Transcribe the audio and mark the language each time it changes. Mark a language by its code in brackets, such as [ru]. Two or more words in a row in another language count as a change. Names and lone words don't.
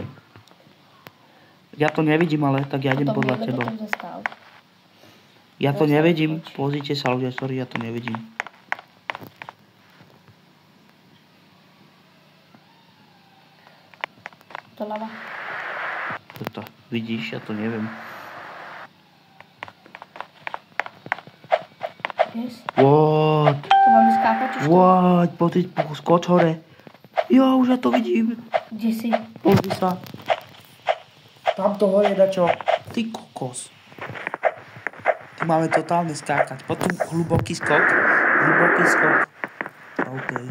[sk] Ja to nevidím, ale tak ja idem podľa teba. Ja to nevidím. Pozrite sa, ľudia, sorry, ja to nevidím. To lava. Toto. Vidíš, ja to neviem. [en] Yes. What? [sk] To máme skákať už to? What? Skoč hore. Jo, už ja to vidím. Kde si? Pozri sa. Tam to hore dačo. Ty kokos. Tu máme totálne skákať. Potom hluboký skok. Hluboký skok. OK.